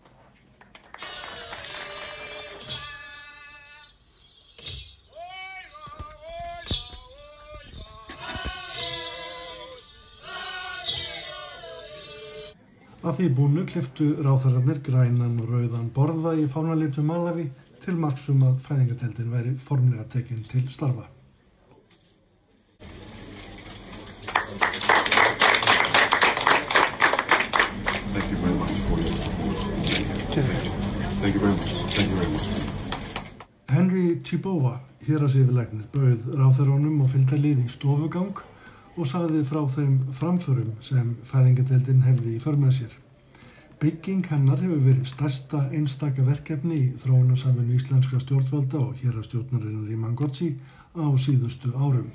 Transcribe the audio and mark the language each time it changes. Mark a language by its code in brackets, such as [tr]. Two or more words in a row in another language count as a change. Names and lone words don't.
[is] Að því búnu klipptu ráðherrarnir grænan og rauðan borða í fánalitu Malaví til marks að fæðingadeildin væri formlega tekin til starfa. [en] Thank you very much for your support. Thank you very much. Thank you very much. [is] Henry Chibova, héraðsyfirlæknir, bauð ráðherrunum og fylgdarlið í stofugang og sagði frá þeim framförum sem fæðingadeildin hefði í för með sér. Bygging hennar hefur verið stærsta einstaka verkefni í þróunarsamvinnu íslenskra stjórnvalda og héraðsstjórnarinnar í Mangótsi á síðustu árum.